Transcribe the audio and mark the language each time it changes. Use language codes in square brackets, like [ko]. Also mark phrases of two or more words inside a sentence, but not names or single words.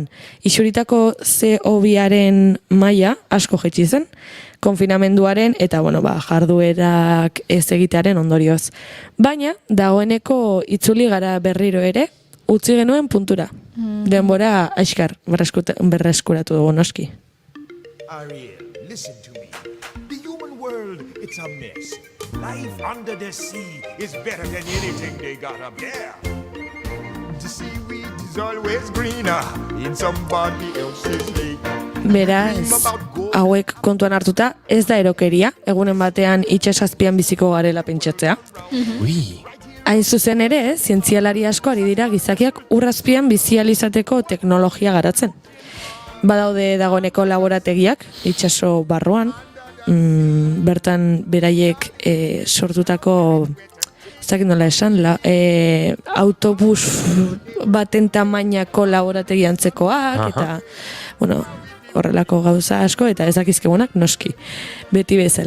[eu] Isuritako CO2aren maila asko jetxi zen, konfinamenduaren eta jarduerak ez egitearen ondorioz. Baina, dagoeneko itzuli gara berriro ere, utzi genuen puntura. Denbora aiskar berreskuratu dugu noski. [en] Ariel, listen to me. The human world, it's a mess. Life under the sea is better than anything they got up there. The seaweed is always greener in somebody else's lake. [eu] Beraz, [en] Dream about [eu] hauek kontuan hartuta, ez da erokeria, egunen batean itsasazpian biziko garela pentsatzea. Ui. Hain zuzen ere, zientzialari asko ari dira gizakiak urrazpian bizializateko teknologia garatzen. Badaude dagoeneko laborategiak, itsaso barruan, bertan beraiek sortutako, ez dakit nola esan, autobus baten tamainako laborategi antzekoak, eta, bueno, horrelako gauza asko, eta ezakizkegunak noski, beti bezala.